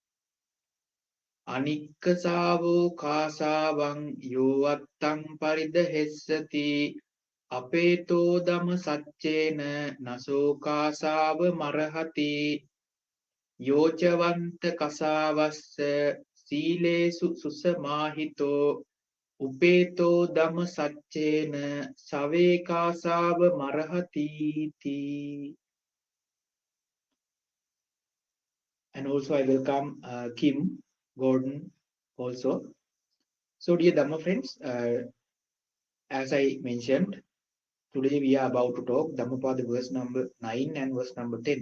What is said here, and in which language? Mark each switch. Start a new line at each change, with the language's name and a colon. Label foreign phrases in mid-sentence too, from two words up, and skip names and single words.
Pali: Anikka sāvo kāsāvaṁ yovattaṁ paridahessati apeto dhamma saccena naso kāsāva marahati yocavanta kasāvassa sīlesu susamāhito upeto dhamma saccena save kāsāva marahati.
English: And also I welcome Kim Gordon also. So dear Dhamma friends, as I mentioned, today we are about to talk Dhammapada verse number 9 and verse number 10.